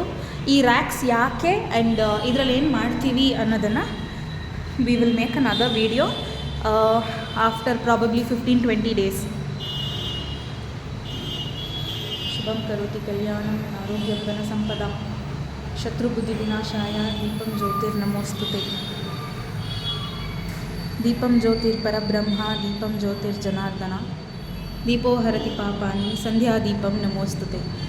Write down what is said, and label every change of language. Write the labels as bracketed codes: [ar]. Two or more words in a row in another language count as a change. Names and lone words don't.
[kn] ಈ ರ್ಯಾಕ್ಸ್ ಯಾಕೆ ಆ್ಯಂಡ್ ಇದರಲ್ಲಿ ಏನು ಮಾಡ್ತೀವಿ ಅನ್ನೋದನ್ನು [en] we will make an other video after probably 15-20 days. [sa] ಶುಭಂ ಕರೋತಿ ಕಲ್ಯಾಣಂ ಆರೋಗ್ಯಧನ ಸಂಪದ ಶತ್ರುಬುದ್ಧಿ ವಿನಾಶಾಯ ದೀಪಂ ಜ್ಯೋತಿರ್ನಮೋಸ್ತುತೆ. ದೀಪಂ ಜ್ಯೋತಿರ್ಪರಬ್ರಹ್ಮ ದೀಪಂ ಜ್ಯೋತಿರ್ಜನಾರ್ದನ ದೀಪೋ ಹರತಿ ಪಾಪಾನಿ ಸಂಧ್ಯಾ ದೀಪಂ ನಮೋಸ್ತುತೆ.